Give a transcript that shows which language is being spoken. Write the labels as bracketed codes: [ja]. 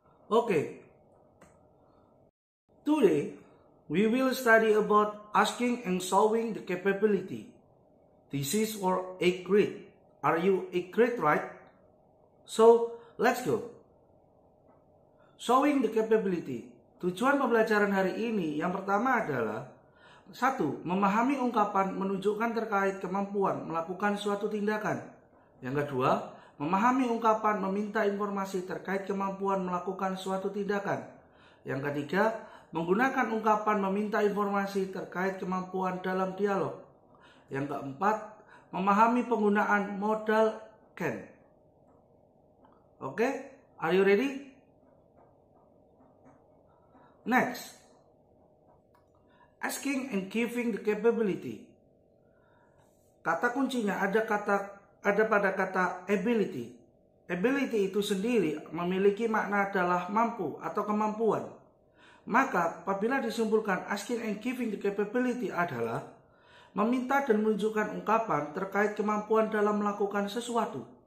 [en] Okay, today we will study about asking and showing the capability. This is for 8th grade. Are you 8th grade, right? So, let's go. Showing the capability. [id] Tujuan pembelajaran hari ini yang pertama adalah 1. Memahami ungkapan menunjukkan terkait kemampuan melakukan suatu tindakan. Yang kedua, memahami ungkapan meminta informasi terkait kemampuan melakukan suatu tindakan. Yang ketiga, menggunakan ungkapan meminta informasi terkait kemampuan dalam dialog. Yang keempat, memahami penggunaan modal can. [en] Oke, are you ready? Next, asking and giving the capability. [id] Kata kuncinya ada pada kata ability. Ability itu sendiri memiliki makna adalah mampu atau kemampuan. Maka apabila disimpulkan [en] asking and giving the capability [id] adalah meminta dan menunjukkan ungkapan terkait kemampuan dalam melakukan sesuatu.